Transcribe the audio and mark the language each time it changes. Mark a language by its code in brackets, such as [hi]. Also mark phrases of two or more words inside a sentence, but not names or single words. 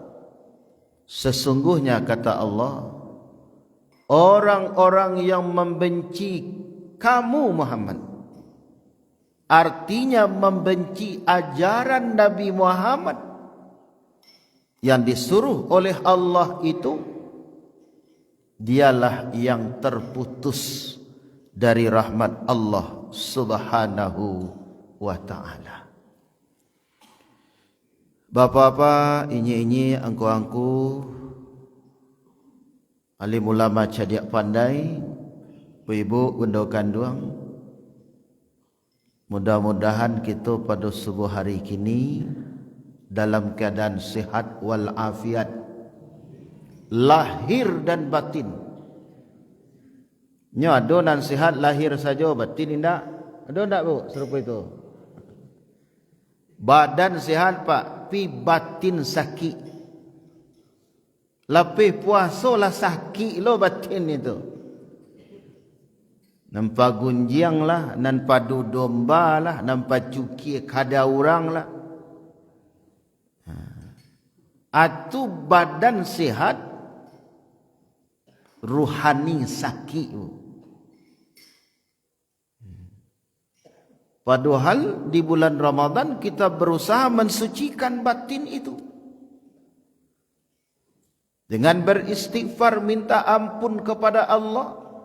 [id] Sesungguhnya, kata Allah, orang-orang yang membenci kamu Muhammad, artinya membenci ajaran Nabi Muhammad yang disuruh oleh Allah itu, dialah yang terputus dari rahmat Allah [ar] سبحانه وتعالى. [min] Bapa-bapa, inyi-inyi, angku-angku, alim ulama cadiak pandai, ibu undang kanduang, [id] mudah-mudahan kita pada subuh hari kini dalam keadaan sihat wal afiat, lahir dan batin. [min] Nya ada nan sihat lahir saja, batin indak. [id] Ada tak bu serupa itu? [min] Badan sihat pak, pi batin sakit. Lapih puasa lah sakit lo batin itu. Nampak gunjiang lah, nampak padu domba lah, nampak cuki kada orang lah. Atu badan sihat, ruhani sakit. [id] Padahal di bulan Ramadan kita berusaha mensucikan batin itu dengan beristighfar, minta ampun kepada Allah.